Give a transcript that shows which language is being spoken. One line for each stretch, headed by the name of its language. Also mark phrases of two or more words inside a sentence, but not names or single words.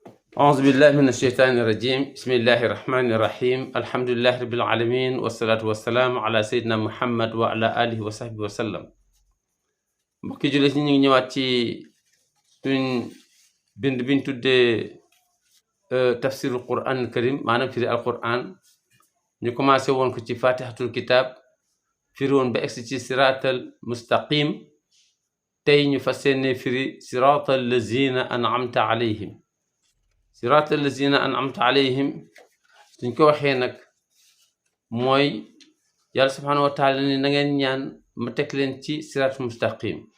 Arabic: أعوذ بالله من الشيطان الرجيم بسم الله الرحمن الرحيم الحمد لله رب العالمين والصلاة والسلام على سيدنا محمد وعلى آله وصحبه
Wolof: وسلم mbokki jullit ñi ñu ngi ñëwaat ci suñ bind biñ tuddee
Arabic: تفسير القرآن الكريم
Wolof: maanaam firi alquran ñu commencé woon ko ci
Arabic: فاتحة الكتاب
Wolof: firi woon ba egsi ci
Arabic: الصراط المستقيم
Wolof: tey ñu fas yéene firi
Arabic: صراط الذين أنعمت عليهم صراط الذين أنعمت عليهم
Wolof: suñ ko waxee nag mooy yàlla
Arabic: سبحانه وتعالى
Wolof: ni na ngeen ñaan ma teg leen ci
Arabic: الصراط المستقيم